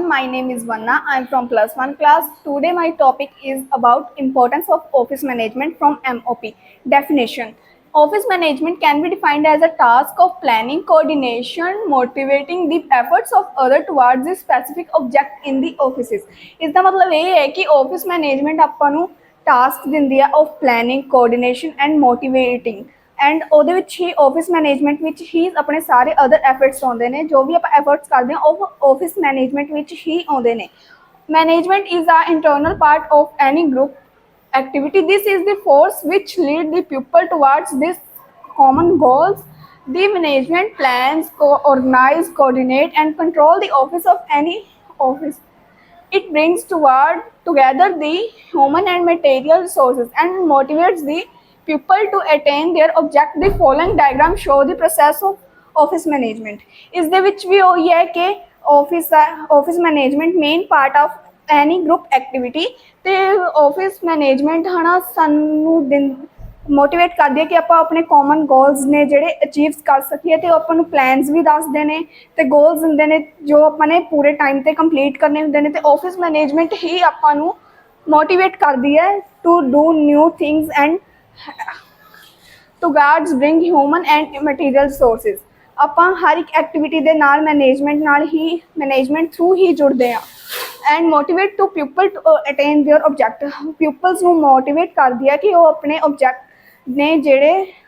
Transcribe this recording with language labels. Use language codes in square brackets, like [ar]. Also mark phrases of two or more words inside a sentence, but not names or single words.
[en] My name is Vanna. I'm from plus one class. Today my topic is about importance of office management from MOP. Definition. Office management can be defined as a task of planning, coordination, motivating the efforts of other towards a specific object in the offices. [hi] इसका मतलब ये है कि [en] office management [pa] ਆਪਾਂ ਨੂੰ task ਦਿੰਦੀ ਹੈ [en] of planning, coordination and motivating and [pa] ਉਹਦੇ ਵਿੱਚ ਹੀ [en] office management [pa] ਵਿੱਚ ਹੀ ਆਪਣੇ ਸਾਰੇ [en] other efforts [pa] ਆਉਂਦੇ ਨੇ ਜੋ ਵੀ ਆਪਾਂ ਐਫਰਟਸ ਕਰਦੇ ਹਾਂ ਉਹ [en] office management [pa] ਵਿੱਚ ਹੀ ਆਉਂਦੇ ਨੇ [en] management is a internal part of any group activity. This is the force which lead the pupil towards this common goals. The management plans, organize, coordinate and control the office of any office. It brings together the human and material resources and motivates the people to attain their object. The following diagram show the process of office management. [pa] ਇਸ ਦੇ ਵਿੱਚ ਵੀ ਉਹੀ ਹੈ ਕਿ [en] office management main part of any group activity [pa] ਤੇ [en] office management [pa] ਹਨਾ ਸਾਨੂੰ ਮੋਟੀਵੇਟ ਕਰਦੀ ਹੈ ਕਿ ਆਪਾਂ ਆਪਣੇ [en] common goals [pa] ਨੇ ਜਿਹੜੇ ਅਚੀਵ ਕਰ ਸਕੀਏ ਤੇ ਆਪਾਂ ਨੂੰ ਪਲਾਨਸ ਵੀ ਦੱਸਦੇ ਨੇ ਤੇ ਗੋਲਸ ਹੁੰਦੇ ਨੇ ਜੋ ਆਪਾਂ ਨੇ ਪੂਰੇ ਟਾਈਮ ਤੇ ਕੰਪਲੀਟ ਕਰਨੇ ਹੁੰਦੇ ਨੇ ਤੇ [en] office management [pa] ਹੀ ਆਪਾਂ ਨੂੰ ਮੋਟੀਵੇਟ ਕਰਦੀ ਹੈ [en] to do new things and towards bring human and material resources [pa] ਆਪਾਂ ਹਰ ਇੱਕ ਐਕਟੀਵਿਟੀ ਦੇ ਨਾਲ [en] management through [pa] ਹੀ ਜੁੜਦੇ ਹਾਂ [en] and motivate to people to attain their object peoples [pa] ਨੂੰ ਮੋਟੀਵੇਟ ਕਰਦੀ ਹੈ ਕਿ ਉਹ ਆਪਣੇ ਆਬਜੈਕਟ ਨੇ ਜਿਹੜੇ